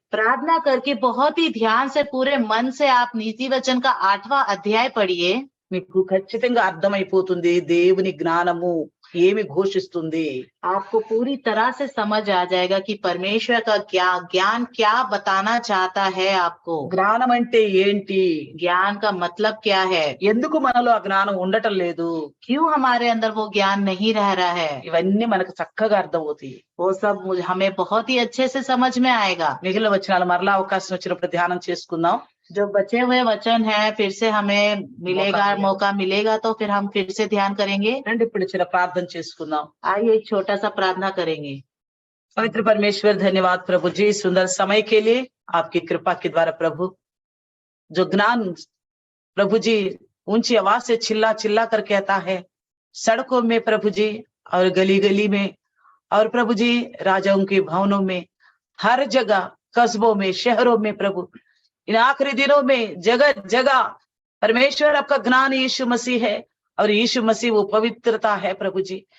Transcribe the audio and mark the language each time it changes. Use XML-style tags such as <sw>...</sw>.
<hi>प्रार्थना करके बहुत ही ध्यान से पूरे मन से आप नीति वचन का 8वां अध्याय पढ़िए।</hi> <te>మీకు ఖచ్చితంగా అర్థమైపోతుంది దేవుని జ్ఞానము ఏమి ఘోషిస్తుంది.</te> <hi>आपको पूरी तरह से समझ आ जाएगा कि परमेश्वर का ज्ञान क्या बताना चाहता है आपको।</hi> <te>జ్ఞానం అంటే ఏంటి?</te> <hi>ज्ञान का मतलब क्या है?</hi> <te>ఎందుకు మనలో ఆ జ్ఞానం ఉండటం లేదు?</te> <hi>क्यों हमारे अंदर वो ज्ञान नहीं रह रहा है?</hi> <te>ఇవన్నీ మనకు చక్కగా అర్థమవుతాయి.</te> <hi>वो सब हमें बहुत ही अच्छे से समझ में आएगा।</hi> <te>మిగిలిన వచనాలు మరలా అవకాశం వచ్చినప్పుడు ధ్యానం చేసుకుందాం.</te> <hi>जो बचे हुए वचन है फिर से हमें मिलेगा, मौका मिलेगा तो फिर हम फिर से ध्यान करेंगे।</hi> <te>రండి ఇప్పుడు చిన్న ప్రార్థన చేసుకుందాం.</te> <hi>आइए एक छोटा सा प्रार्थना करेंगे। पवित्र परमेश्वर धन्यवाद प्रभु जी सुंदर समय के लिए आपकी कृपा के द्वारा प्रभु जो ज्ञान प्रभु जी ऊंची आवाज से चिल्ला चिल्ला कर कहता है सड़कों में प्रभु जी और गली गली में और प्रभु जी राजाओं के भवनों में हर जगह कस्बों में शहरों में प्रभु इन आखिरी दिनों में जगह जगह परमेश्वर आपका ज्ञान यीशु मसीह है और यीशु मसीह वो पवित्रता है प्रभु जी।</hi>